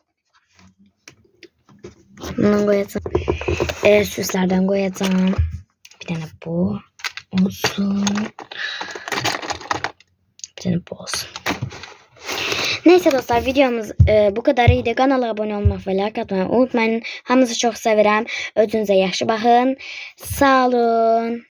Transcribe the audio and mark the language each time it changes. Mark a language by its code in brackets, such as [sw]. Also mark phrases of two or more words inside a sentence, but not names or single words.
[tr] Bunu koyacağım. Süslerden koyacağım. Bir tane bu olsun. Bir tane bu olsun. Neyse dostlar, videomuz bu kadar idi. Kanala abone olmak ve like atmayı unutmayın. [az] Hamınızı çok sevirəm. Özünüzə yaxşı baxın. Sağ olun.